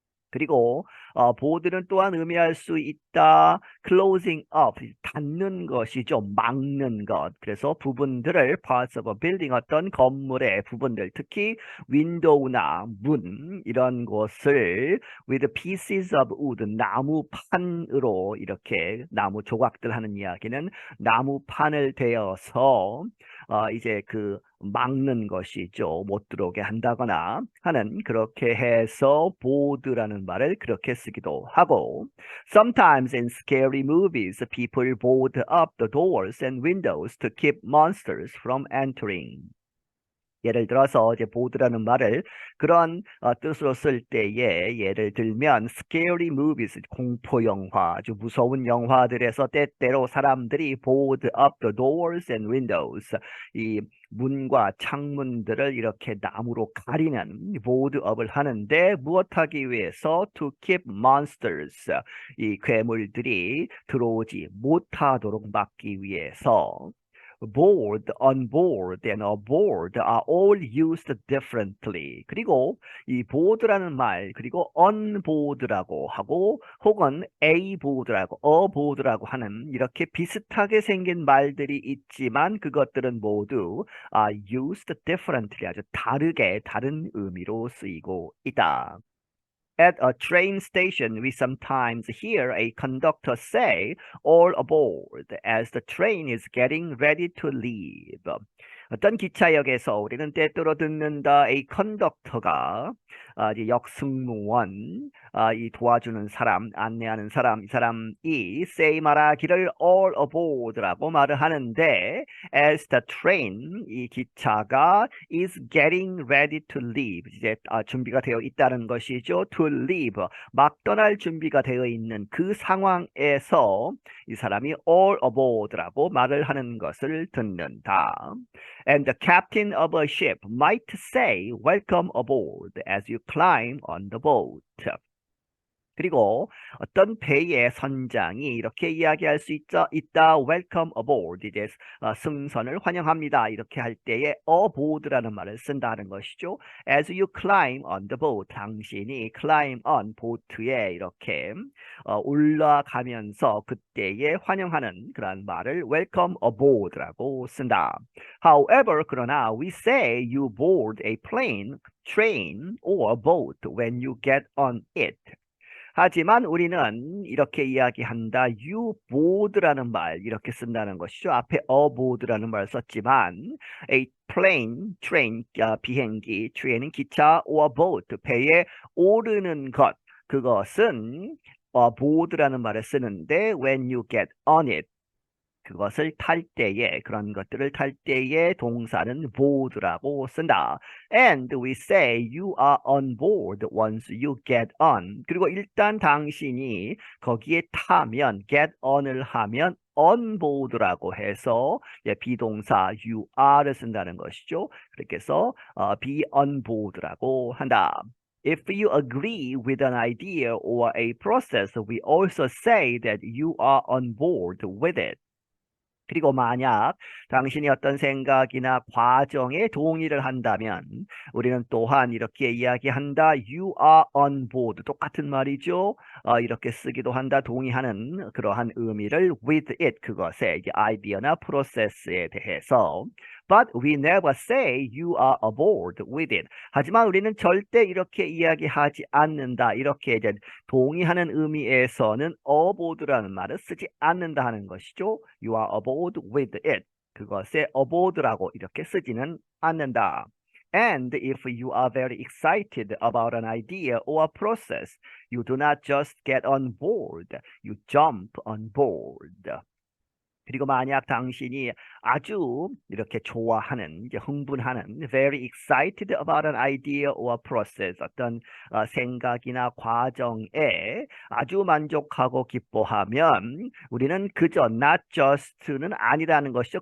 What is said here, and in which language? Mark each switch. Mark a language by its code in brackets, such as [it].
[ko] 그리고 보드는 또한 의미할 수 있다. closing up, 닫는 것이죠. 막는 것. 그래서 부분들을 [en] parts of a building, [ko] 어떤 건물의 부분들, 특히 윈도우나 문 이런 것을 [en] with pieces of wood, [ko] 나무판으로 이렇게 나무 조각들 하는 이야기는 나무판을 대어서 이제 그 막는 것이죠. 못 들어오게 한다거나 하는 그렇게 해서 board라는 말을 그렇게 쓰기도 하고 [en] Sometimes in scary movies, people board up the doors and windows to keep monsters from entering. [ko] 예를 들어서 이제 보드라는 말을 그런 뜻으로 쓸 때에 예를 들면 [en] scary movies [ko] 공포 영화 아주 무서운 영화들에서 때때로 사람들이 [en] board up the doors and windows [ko] 이 문과 창문들을 이렇게 나무로 가리는 board up을 하는데 무엇하기 위해서 [en] to keep monsters [ko] 이 괴물들이 들어오지 못하도록 막기 위해서 [en] board, on board, and aboard are all used differently. [ko] 그리고 이 board라는 말, 그리고 on board라고 하고 혹은 a board라고, a board라고 하는 이렇게 비슷하게 생긴 말들이 있지만 그것들은 모두 [en] are used differently, [ko] 아주 다르게 다른 의미로 쓰이고 있다. [en] At a train station, we sometimes hear a conductor say, all aboard, as the train is getting ready to leave. [ko] 어떤 기차역에서 우리는 때때로 듣는다. A conductor가 이제 역승무원, 이 도와주는 사람, 안내하는 사람, 이 사람이 say 말하기를 [en] all aboard [ko] 라고 말을 하는데 [en] as the train, [ko] 이 기차가 [en] is getting ready to leave, [ko] 이제 준비가 되어 있다는 것이죠. [en] to leave, [ko] 막 떠날 준비가 되어 있는 그 상황에서 이 사람이 [en] all aboard [ko] 라고 말을 하는 것을 듣는다. [en] And the captain of a ship might say, welcome aboard as you climb on the boat. [ko] 그리고 어떤 배의 선장이 이렇게 이야기할 수 있다. [en] Welcome aboard. [ko] 이제 승선을 환영합니다. 이렇게 할 때에 aboard라는 말을 쓴다는 것이죠. [en] As you climb on the boat. [ko] 당신이 climb on 보트에 이렇게 올라가면서 그때에 환영하는 그런 말을 [en] welcome aboard [ko] 라고 쓴다. [en] However, [ko] 그러나 [en] we say you board a plane, train, or boat when you get on it. [ko] 하지만 우리는 이렇게 이야기한다. [en] You board [ko] 라는 말 이렇게 쓴다는 것이죠. 앞에 a board라는 말 썼지만 [en] a plane, train, [ko] 비행기, train은 기차, [en] or boat, [ko] 배에 오르는 것, 그것은 board라는 말을 쓰는데 [en] when you get on it, [ko] 그것을 탈 때에, 그런 것들을 탈 때에 동사는 board라고 쓴다. [en] And we say you are on board once you get on. [ko] 그리고 일단 당신이 거기에 타면, get on을 하면 on board라고 해서 비동사 you are를 쓴다는 것이죠. 그렇게 해서 be on board라고 한다. [en] If you agree with an idea or a process, we also say that you are on board with it. [ko] 그리고 만약 당신이 어떤 생각이나 과정에 동의를 한다면 우리는 또한 이렇게 이야기한다. [en] You are on board. [ko] 똑같은 말이죠. 이렇게 쓰기도 한다. 동의하는 그러한 의미를 [en] with it. [ko] 그것에 이제 아이디어나 프로세스에 대해서. [en] But we never say you are aboard with it. [ko] 하지만 우리는 절대 이렇게 이야기하지 않는다. 이렇게 이제 동의하는 의미에서는 aboard라는 말을 쓰지 않는다 하는 것이죠. [en] You are aboard with it. [ko] 그것에 aboard라고 이렇게 쓰지는 않는다. [en] And if you are very excited about an idea or a process, you do not just get on board, you jump on board. [ko] 그리고 만약 당신이 아주 이렇게 좋아하는, 이제 흥분하는, [en] very excited about an idea or process, [ko] 어떤 생각이나 과정에 아주 만족하고 기뻐하면 우리는 그저 [en] not just [ko] 는 아니라는 것이죠.